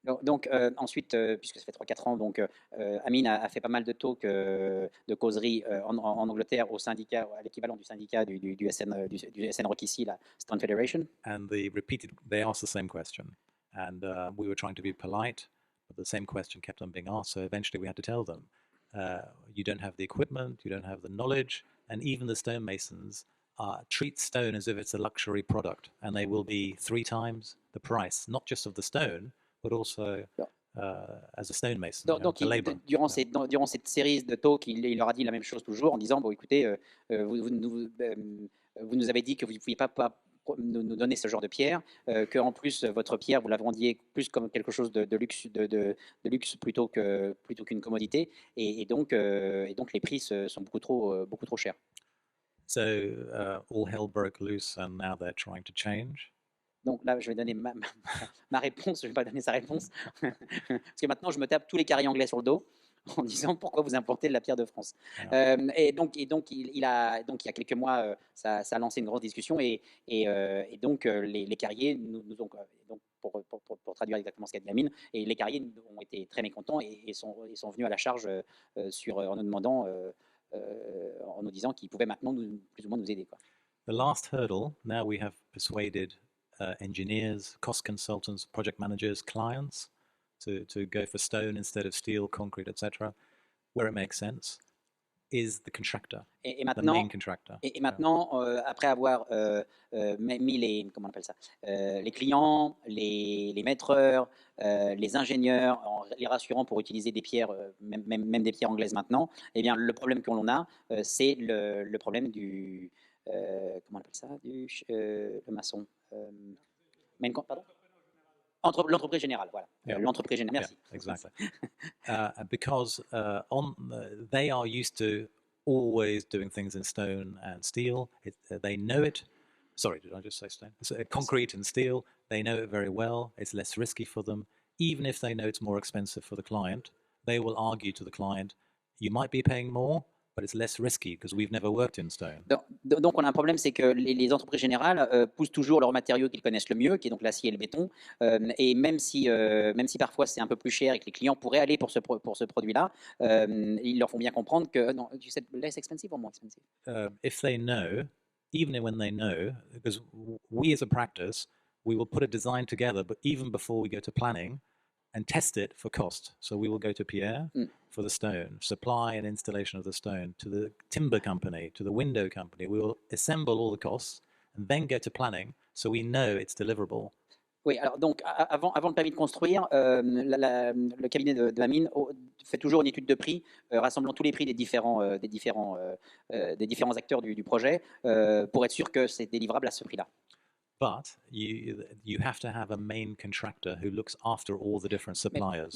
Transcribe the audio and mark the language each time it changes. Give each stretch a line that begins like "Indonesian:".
French: Donc ensuite, puisque ça fait 3-4 ans, donc Amine a fait pas mal de talks, de causeries en Angleterre au syndicat, à l'équivalent du syndicat du SN Rock ici, la Stone Federation.
English: And they asked the same question. And we were trying to be polite, but the same question kept on being asked. So eventually we had to tell them, you don't have the equipment, you don't have the knowledge, and even the stonemasons treat stone as if it's a luxury product, and they will be 3 times the price, not just of the stone, but also as a stonemason.
French: Donc durant cette série de talks, il leur a dit la même chose toujours en disant, bon écoutez, vous nous avez dit que vous ne pouviez pas nous donner ce genre de pierre, qu'en plus votre pierre vous la vendiez plus comme quelque chose de luxe plutôt qu'une commodité, et donc les prix sont beaucoup trop chers.
English: So all hell broke loose, and now they're trying to change.
French: Donc là, je vais donner ma réponse, je ne vais pas donner sa réponse, parce que maintenant je me tape tous les carrés anglais sur le dos. en disant pourquoi vous importez de la pierre de France. Et donc il y a quelques mois, ça a lancé une grosse discussion et donc les carriers nous ont donc pour traduire exactement ce qu'a dit Amine, et les carriers ont été très mécontents et sont venus à la charge en nous demandant, en nous disant qu'ils pouvaient maintenant plus ou moins nous aider, quoi.
English: The last hurdle, now we have persuaded engineers, cost consultants, project managers, clients to go for stone instead of steel, concrete, etc., where it makes sense, is the contractor,
French: Et
English: the
French: maintenant,
English: main contractor.
French: et maintenant après avoir mis comment on appelle ça, les clients, les maîtreurs, les ingénieurs, en les rassurant pour utiliser des pierres, même des pierres anglaises maintenant, eh bien, le problème que l'on a, c'est le problème du, comment on appelle ça, le maçon, pardon, l'entreprise générale, voilà.
English: Yeah.
French: L'entreprise générale, merci.
English: Yeah, exactly. Because they are used to always doing things in stone and steel. They know it. Sorry, did I just say stone? Concrete and steel. They know it very well. It's less risky for them. Even if they know it's more expensive for the client, they will argue to the client, you might be paying more, but it's less risky because we've never worked in stone.
French: Donc on a un problème, c'est que les entreprises générales poussent toujours leurs matériaux qu'ils connaissent le mieux, qui est donc l'acier et le béton. Et même si parfois c'est un peu plus cher et que les clients pourraient aller pour ce produit-là, ils leur font bien comprendre que non,
English: you said less expensive or more expensive? If they know, even when they know, because we as a practice, we will put a design together, but even before we go to planning, and test it for cost. So we will go to Pierre for the stone, supply and installation of the stone, to the timber company, to the window company. We will assemble all the costs and then go to planning so we know it's deliverable.
French: Oui, alors donc avant le permis de construire, le cabinet de Amine fait toujours une étude de prix, rassemblant tous les prix des différents acteurs du projet, pour être sûr que c'est délivrable à ce prix-là.
English: But you have to have a main contractor who looks after all the different suppliers.